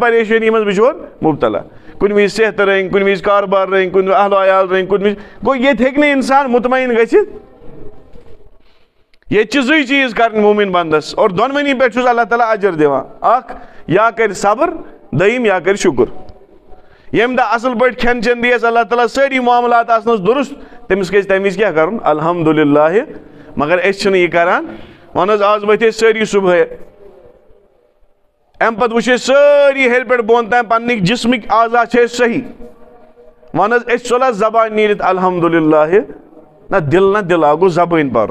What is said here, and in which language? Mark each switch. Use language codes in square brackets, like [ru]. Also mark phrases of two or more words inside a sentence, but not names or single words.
[ks] پریشٲنی منٛز بِچور مُبتلا کُنہِ وِزِ صحتہٕ رٔنگۍ کُنہِ وِزِ کاربار رٔنگۍ کُنہِ اہل و عیال رٔنگۍ کُنہِ وِزِ گوٚو ییٚتہِ ہیٚکہِ نہٕ انسان مطمعین گٔژھِتھ ییٚتہِ چھِ 2 چیٖز کرٕنۍ موٗمِن بنٛدس اور دۄنوٕنی پٮ۪ٹھ چھُس اللہ تعالیٰ اجر دِوان اکھ یا کرِ صبر دوٚیِم یا کرِ شُکر یم دہ اصل پہ کھین چین دیس اللہ تعالیٰ ساری معاملات آسنس درست تمس گژھِ تمہِ وِزِ کیٛاہ کرُن الحمدللہ مگر أسۍ چھِنہٕ یہِ کران وَن حظ آز ؤتھۍ أسۍ سٲری صبحٲے اَمہِ پتہٕ وٕچھ أسۍ سٲری ہیٚرِ پٮ۪ٹھ بۄن تام پنٕنۍ جسمٕکۍ اعضا چھِ أسۍ صحیح وَن حظ أسۍ ژوٚل حظ زبان نیٖرِتھ الحمدللہ نہ دل اکھ گوٚو زبٲنۍ پرُن